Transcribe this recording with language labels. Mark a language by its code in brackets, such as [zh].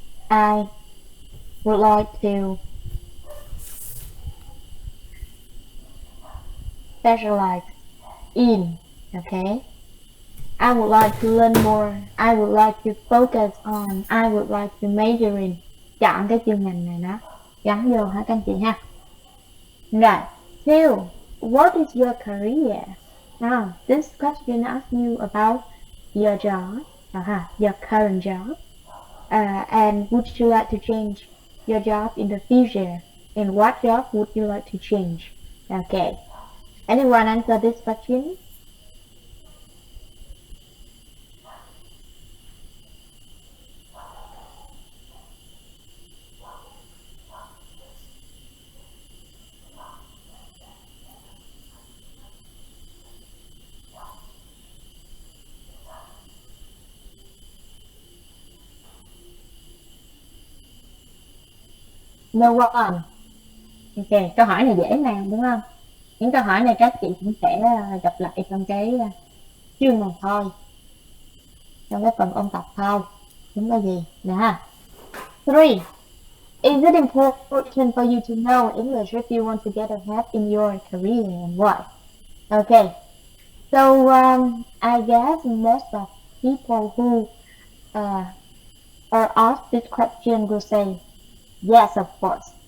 [en] I would like to specialize in, okay? I would like to learn more. I would like to focus on. I would like to major in. [vi] Chọn cái chuyên ngành này nó gắn vô hả các anh chị ha? [en] Right. Two. What is your career? Now, this question asks you about your job, your current job, and would you like to change your job in the future? And what job would you like to change? Okay. Anyone answer this question? No one. [vi] Ok, câu hỏi này dễ mà đúng không? Những câu hỏi này các chị cũng sẽ gặp lại trong cái chương này thôi, trong cái phần ôn tập thôi. Đúng là gì? Nè ha. 3. [en] Is it important for you to know English if you want to get ahead in your career and why? Okay, so I guess most of people who are asked this question will say, yes, of course.